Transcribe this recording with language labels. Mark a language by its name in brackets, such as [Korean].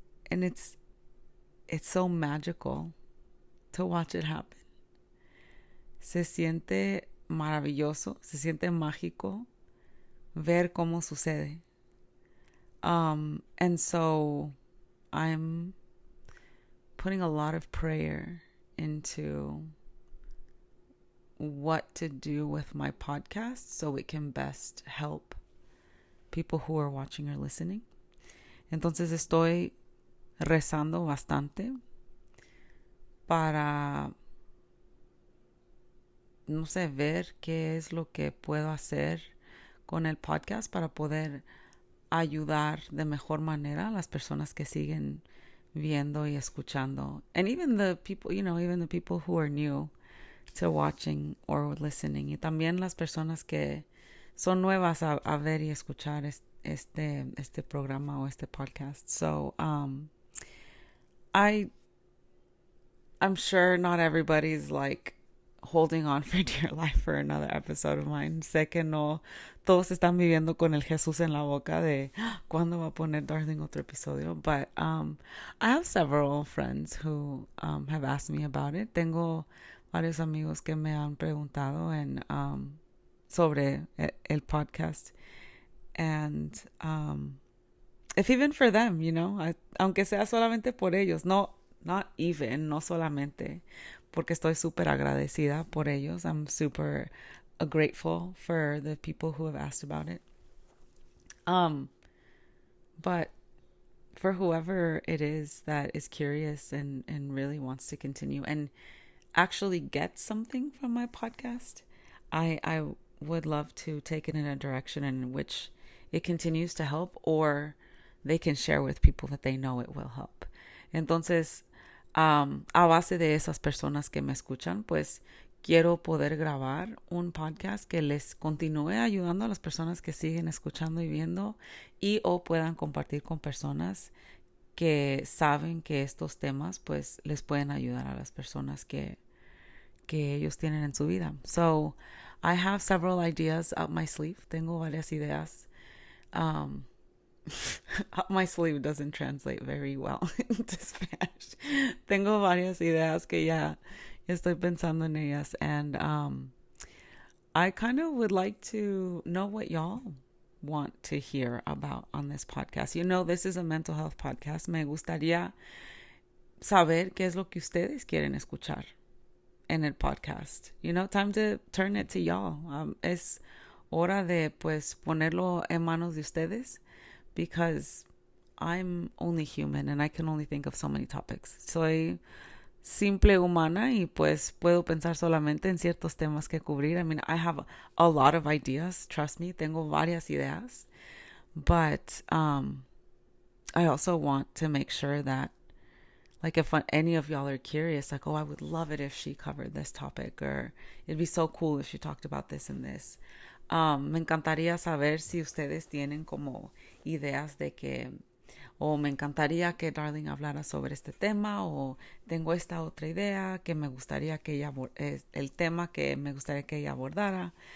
[English] And it's so magical to watch it happen. [Spanish] Se siente maravilloso, se siente mágico ver cómo sucede. [English] And so I'm putting a lot of prayer into what to do with my podcast so it can best help people who are watching or listening. [Spanish] Entonces estoy rezando bastante para, no sé, ver qué es lo que puedo hacer con el podcast para poder ayudar de mejor manera a las personas que siguen viendo y escuchando. [English] And even the people, even the people who are new to watching or listening. [Spanish] Y también las personas que son nuevas a ver y escuchar este programa o este podcast. [English] So, I'm sure not everybody's like holding on for dear life for another episode of mine. [Spanish] Sé que no todos están viviendo con el Jesús en la boca de ¿cuándo va a poner Darling otro episodio? [English] But I have several friends who have asked me about it. [Spanish] Tengo varios amigos que me han preguntado sobre el podcast. [English] And if even for them, [Spanish] aunque sea solamente por ellos, no solamente, porque estoy súper agradecida por ellos. [English] I'm super grateful for the people who have asked about it. But for whoever it is that is curious and really wants to continue and actually get something from my podcast, I would love to take it in a direction in which it continues to help, or they can share with people that they know it will help. [Spanish] Entonces, a base de esas personas que me escuchan, pues quiero poder grabar un podcast que les continúe ayudando a las personas que siguen escuchando y viendo, y o puedan compartir con personas que saben que estos temas pues les pueden ayudar a las personas que ellos tienen en su vida. [English] So I have several ideas up my sleeve. [Spanish] Tengo varias ideas [English] My sleeve doesn't translate very well into Spanish. [Spanish] Tengo varias ideas que ya estoy pensando en ellas, [English] and I kind of would like to know what y'all want to hear about on this podcast. You know, this is a mental health podcast. [Spanish] Me gustaría saber qué es lo que ustedes quieren escuchar en el podcast. [English] You know, time to turn it to y'all. [Spanish] Es hora de, pues, ponerlo en manos de ustedes, [English] because I'm only human and I can only think of so many topics. [Spanish] Soy simple humana y pues puedo pensar solamente en ciertos temas que cubrir. [English] I mean, I have a lot of ideas, trust me, [Spanish] tengo varias ideas, [English] but I also want to make sure that, like, if any of y'all are curious, like, oh, I would love it if she covered this topic, or it'd be so cool if she talked about this and this. [Spanish] Me encantaría saber si ustedes tienen como ideas de que, o me encantaría que Darling hablara sobre este tema, o tengo esta otra idea que me gustaría que ella, el tema que me gustaría que ella abordara.